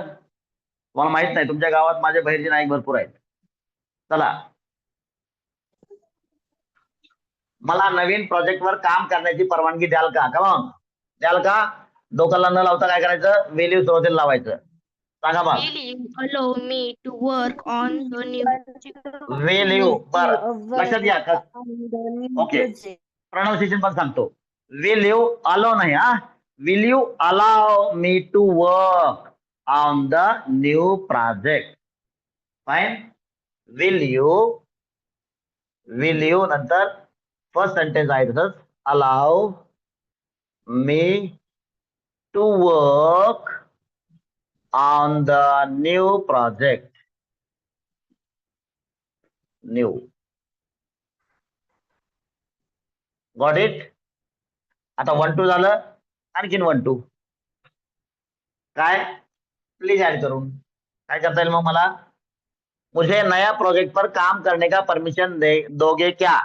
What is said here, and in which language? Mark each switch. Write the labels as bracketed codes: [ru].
[mr] तुम्हाला माहित नाही, तुमच्या गावात माझे बहिर्जी नाईक भरपूर आहेत. चला, मला नवीन प्रोजेक्ट वर काम करण्याची परवानगी द्याल का? कमॉन, द्याल का? डोक्याला न लावता काय करायचं? वेल्यू सुरुवातीला लावायचं. सांगा मग. [en] Will you allow me to work on the new will you, [mr] बर लक्षात घ्या. [en] okay, [mr] प्रोनाउन्सिएशन पण सांगतो. [en] Will you allow नाही, will you allow me to work on the new project. Fine. Will you नंतर first sentence [mr] आहे तसंच, [en] Allow me to work on the new project. New, got it? [mr] आता 1-2 झालं, आणखीन 1-2 काय? प्लीज ऍड करून काय करता येईल मग मला? [hi] मुझे नया प्रोजेक्ट पर काम करने का परमिशन दोगे क्या?